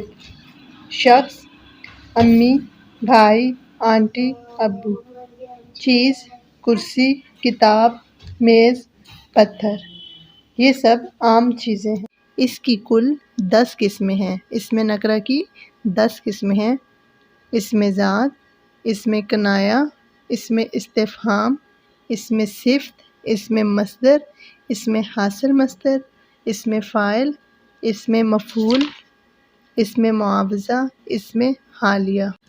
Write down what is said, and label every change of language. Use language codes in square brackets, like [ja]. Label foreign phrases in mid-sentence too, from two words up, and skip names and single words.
[ur] شخص: امی، بھائی، آنٹی، ابو۔ چیز: کرسی، کتاب، میز، پتھر۔ یہ سب عام چیزیں ہیں۔ اس کی کل 10 قسمیں ہیں۔ اسم نکرہ کی 10 قسمیں ہیں: اسم ذات، اسم کنایہ، اسم استفہام، اسم صفت، اسم مصدر، اسم حاصل مصدر، اسم فاعل، اسم مفعول، اسم معاوضہ، اسم حالیہ۔